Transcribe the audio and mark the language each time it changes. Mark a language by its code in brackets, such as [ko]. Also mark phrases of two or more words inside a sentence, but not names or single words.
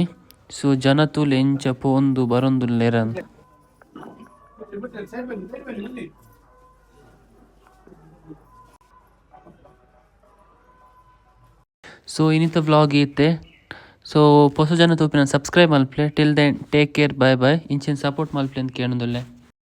[tcy] ಸೊ ಜನ ತೂಲೆ ಎಂಚ ಪೋಂದು ಬರೊಂದುಲ್ಲೆರಂತ. ಸೊ ಇನ್ನಿತ ವ್ಲಾಗ್ ಈತೆ. ಸೊ ಹೊಸ ಜನ ತೋಪಿನ ಸಬ್ಸ್ಕ್ರೈಬ್ ಮಲ್ಪ್ಲೆ. [en] Till then take care, bye bye. [tcy] ಇಂಚಿನ ಸಪೋರ್ಟ್ ಮಲ್ಪ್ಲೆ ಅಂತ ಕೇಳೋದಿಲ್ಲ.